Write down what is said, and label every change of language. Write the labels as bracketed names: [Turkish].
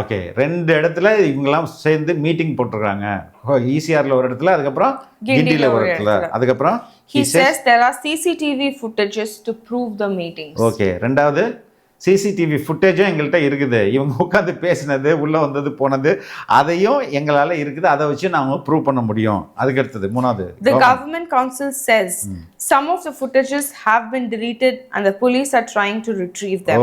[Tamil] Okay, 2 இடத்துல இவங்கெல்லாம் சேர்ந்து மீட்டிங் போட்டுருக்காங்க. ECRல ஒரு இடத்துல, அதுக்கப்புறம் கிண்டில ஒரு இடத்துல, அதுக்கப்புறம் [English] he says there are CCTV footages to prove the meetings. [Tamil] Okay, ரெண்டாவது சிசிடிவி ஃபுட்டேஜும் எங்கள்கிட்ட இருக்குது, இவங்க உட்காந்து பேசினது, உள்ளே வந்தது போனது அதையும் எங்களால் இருக்குது, அதை வச்சு நாங்கள் ப்ரூவ் பண்ண முடியும். அதுக்கு அடுத்தது மூணாவது, [English] The government council says some of the footages have been deleted and the police are trying to retrieve them.